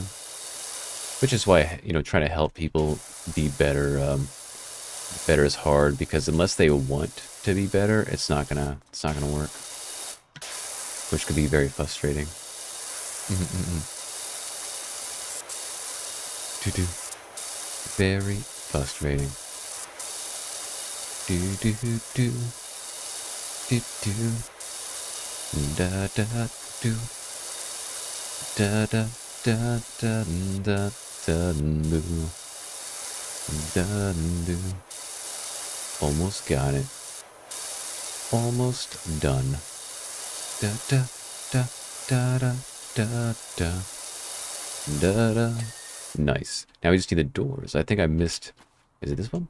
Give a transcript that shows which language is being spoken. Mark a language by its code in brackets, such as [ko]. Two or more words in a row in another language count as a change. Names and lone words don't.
[en] Which is why, you know, trying to help people be better, better is hard, because unless they want to be better, it's not gonna work. Which could be very frustrating. Very frustrating. Do. Da da do. Da da da da da da do. Da do. Almost got it. Almost done. Da da da da da da da da da. Nice. Now we just need the doors. I think I missed. Is it this one?